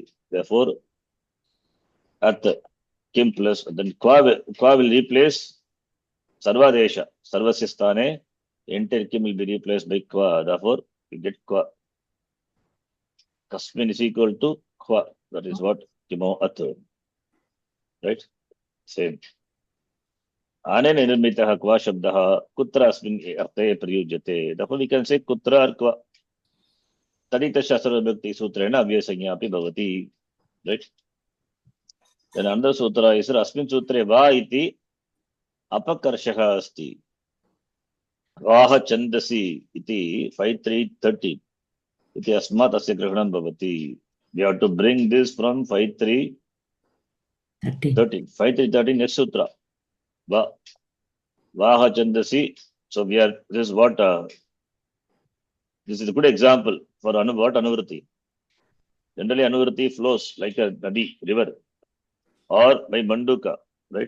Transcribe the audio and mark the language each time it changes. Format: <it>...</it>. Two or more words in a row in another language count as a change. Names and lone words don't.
<en>Therefore, At</en> <sa>Kim plus,</sa> <en>then Kwa will replace Sarvadesha.</en> <sa>Sarvasya Sthane,</sa> <en>entire Kim will be replaced by Kwa. Therefore, we get Kwa. Kasmin is equal to Kwa. That is what</en> <sa>Kimo At.</sa> <en>Right? Same.</en> <sa>Anena nirmitaha Kwa Shabdaha Kutra Asmin Arte Priyujyate.</sa> <en>Therefore, we can say Kutra or Kwa.</en> <sa>Tadita Shastra Vibhakti Sutrena Vyasanya Api Bhavati. Right? Then another sutra is Asmin Sutre Va iti Apakarshaha Asti. Vaha Chandasi iti 5330. Iti Asmat Asya Grahanam Bhavati.</sa> <en>We have to bring this from 5313. 5313 next sutra. Vaha Chandasi. So we are, this is what, this is a good example for what Anuvriti. Generally Anuvriti flows like a nadi, river, or by Manduka, right?</en>